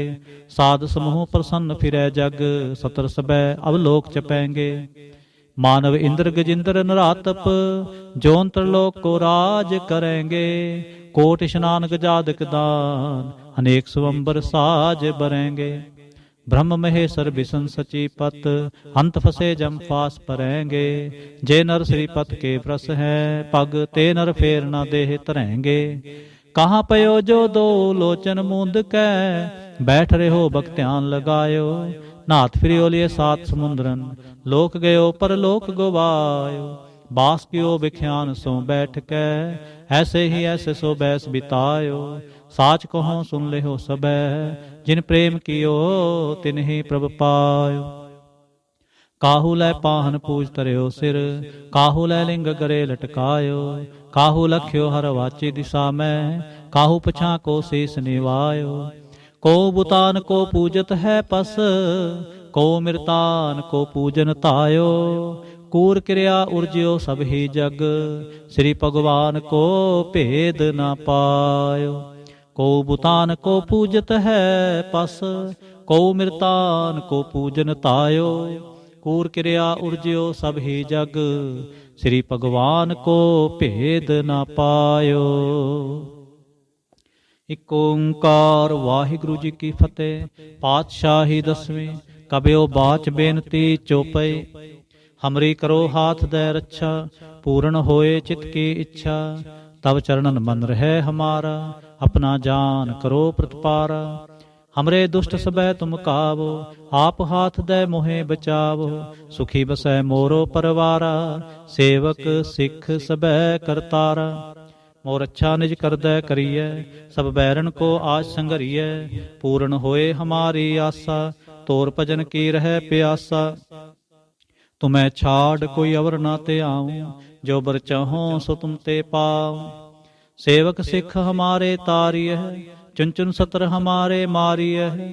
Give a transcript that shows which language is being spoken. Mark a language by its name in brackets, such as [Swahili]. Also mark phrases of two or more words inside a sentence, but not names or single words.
[Braj] ਸਾਧ ਸਮੂਹ ਪ੍ਰਸੰਨ ਫਿਰੈ ਜਗ, ਸਤਰ ਸਬੈ ਅਵਲੋਕ ਚਪੈਂਗੇ। ਮਾਨਵ ਇੰਦਰ ਗਜਿੰਦਰ ਨਰਾਤਪ, ਜੋਨ ਤਰਲੋਕ ਕੋ ਰਾਜ ਕਰੈਂਗੇ। ਕੋਟ ਇਸ਼ਨਾਨ ਗਜਾਦਕ ਦਾਨ, ਅਨੇਕ ਸਵੰਬਰ ਸਾਜ ਬਰੈਂਗੇ। ब्रह्म महेश्वर बिसन सची पत, अंत फसे जम फास परेंगे। जे नर श्रीपत के प्रस है, पग ते नर फेर न देह तरैंगे। कहाँ पयो जो दो लोचन मूंद कै, बैठ रहो भक्त्यान लगायो। नाथ फिरियो लिए सात समुद्रन, लोक गयो पर लोक गवायो। बास कियो विख्यान सो बैठ कै, ऐसे ही ऐसे सो बैस बितायो। साच कहो सुन लेहो सबै, जिन प्रेम कियो तिन ही प्रभ पायो। काहू लै पाहन पूज तरियो सिर, काहू लै लिंग गरे लटकायो। काहू लख्यो हर वाची दिशा में, काहू पछा को शीस निवायो। को बुतान को पूजत है पस, को मृतान को पूजन तायो। कूर क्रिया उर्जियो सब ही जग, श्री भगवान को भेद न पायो। को बुतान को पूजत है पस, को मृतान को पूजन तायो। कूर क्रिया उर्जियो सब ही जग, श्री भगवान को भेद न पायो। [Punjabi] इक ओंकार वाहिगुरु जी की फतेह। [Braj] पातशाही दसवीं। कबियो बाच बेनती चौपई। हमरी करो हाथ दे रक्षा, पूर्ण होए चित की इच्छा। तब चरणन मन रहे हमारा, अपना जान करो प्रतिपारा। हमरे दुष्ट सबै तुम कावो, आप हाथ दे मोहे बचावो। सुखी बसै मोरो परवारा, सेवक सिख सबै करतारा। मोर अच्छा निज करदै करियै, सब बैरन को आज संघरियै। पूर्ण होए हमारी आसा, तोर भजन की रह प्यासा। तुम्हें छाड़ कोई अवर ना ते आऊं, जो बर चाहो सो तुम ते पाऊं। सेवक सिख हमारे तारिय है, चुन चुन सतर हमारे मारिय है।